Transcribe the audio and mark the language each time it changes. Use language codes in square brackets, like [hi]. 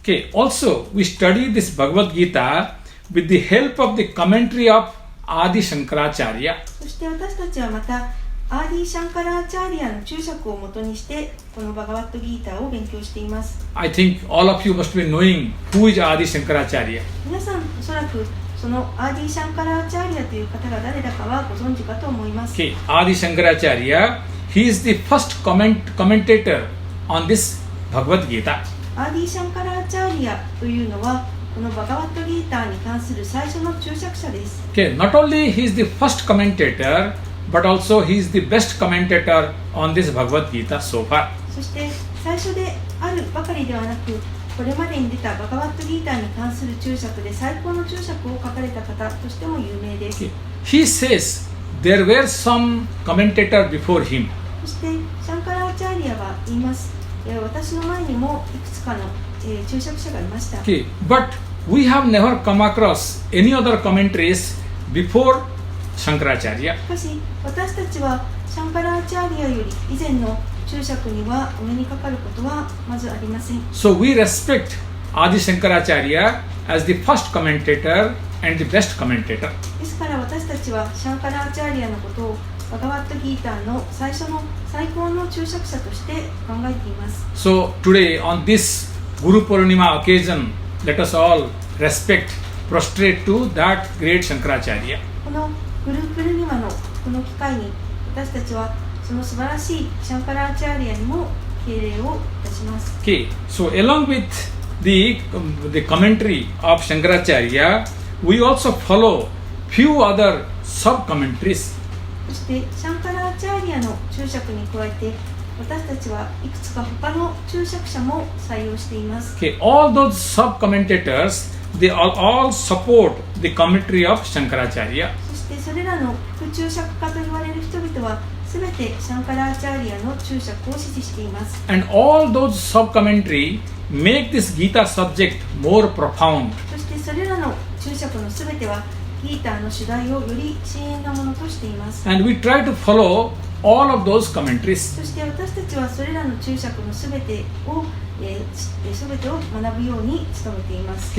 [en] Okay, also we study this Bhagavad Gita with the help of the commentary of Adi Shankaracharya. [ja] そして私たちはまたアーディ・シャンカラーチャーリアの注釈をもとにしてこのバガバットギーターを勉強しています。 [en] I think all of you must be knowing who is Adi Shankaracharya. [ja] 皆さんおそらくそのアーディ・シャンカラーチャーリアという方が誰だかはご存知かと思います。 [en] Okay, Adi Shankaracharya, he is the first commentator on this Bhagavad Gita. [ja] アーディ・シャンカラーチャーリアというのはこのバガバットギーターに関する最初の注釈者です。 [en] Okay, not only he is the first commentator, but also he is the best commentator on this Bhagavad Gita so far. [ja] そして最初であるばかりではなく、これまでに出たバガバットギーターに関する注釈で最高の注釈を書かれた方としても有名です。 [en] Okay. He says there were some commentators before him. [ja] そしてシャンカラーチャーリアは言います。私の前にもいくつかの注釈者がいました。 [en] Okay, but we have never come across any other commentaries before Shankaracharya. [ja] しかし私たちはシャンカラーチャーリアより以前の注釈にはお目にかかることはまずありません。 [en] So we respect Adi Shankaracharya as the first commentator and the best commentator. [ja] ですから私たちはシャンカラーチャーリアのことをバガバットギーターの最初の最高の注釈者として考えています。 [en] So today on this Guru Purnima occasion, let us all respect, prostrate to that great Shankaracharya. [ja] このグループルニマのこの機会に私たちはその素晴らしいシャンカラーチャーリアにも敬礼をいたします。 [en] Okay, so along with the commentary of Shankaracharya, we also follow few other sub-commentaries. [ja] そしてシャンカラーチャーリアの注釈に加えて私たちはいくつか他の注釈者も採用しています。 [en] Okay, all those sub-commentators, they all support the commentary of Shankaracharya. [ja] そしてそれらの副注釈家と言われる人々はすべてシャンカラーチャーリアの注釈を支持しています。 [en] And all those sub-commentary make this Gita subject more profound. [ja] そしてそれらの注釈のすべてはギーターの主題をより深遠なものとしています。 [en] And we try to follow all of those commentaries. [ja] そして私たちはそれらの注釈のすべてを学ぶように努めています。